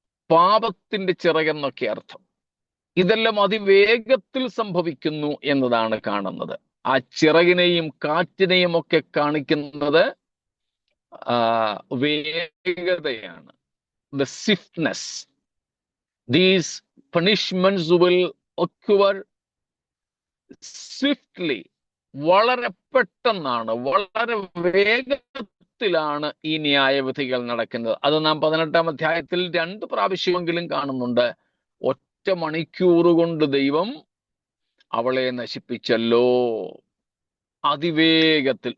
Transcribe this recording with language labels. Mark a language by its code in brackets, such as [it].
[ml] പാപത്തിന്റെ ചിറകെന്നൊക്കെ അർത്ഥം. ഇതെല്ലാം അതിവേഗത്തിൽ സംഭവിക്കുന്നു എന്നതാണ് കാണുന്നത്. ആ ചിറകിനെയും കാറ്റിനെയും ഒക്കെ കാണിക്കുന്നത് വേഗതയാണ്. [en] The swiftness. These punishments will occur swiftly. [ml] വളരെ പെട്ടെന്നാണ്, വളരെ വേഗത്തിലാണ് ഈ ന്യായവിധികൾ നടക്കുന്നത്. അത് നാം 18-ാം അധ്യായത്തിൽ 2 പ്രാവശ്യമെങ്കിലും കാണുന്നുണ്ട്. ഒറ്റ മണിക്കൂർ കൊണ്ട് ദൈവം അവളെ നശിപ്പിച്ചല്ലോ, അതിവേഗത്തിൽ.